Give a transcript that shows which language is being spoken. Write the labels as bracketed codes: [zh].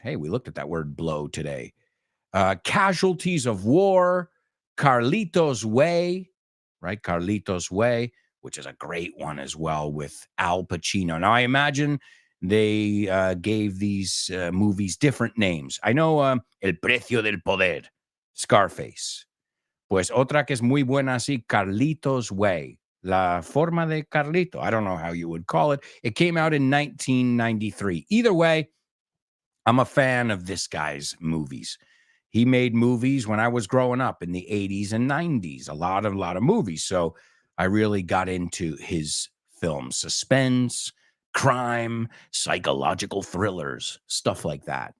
[en] Hey, we looked at that word blow today. Casualties of War, Carlitos Way, right? Carlitos Way, which is a great one as well with Al Pacino. Now, I imagine they gave these movies different names. I know El Precio del Poder, Scarface. [es] Pues otra que es muy buena así, Carlitos Way, La Forma de Carlito. [en] I don't know how you would call it. It came out in 1993. Either way, I'm a fan of this guy's movies. He made movies when I was growing up in the 80s and 90s, a lot of movies. So I really got into his films, suspense, crime, psychological thrillers, stuff like that.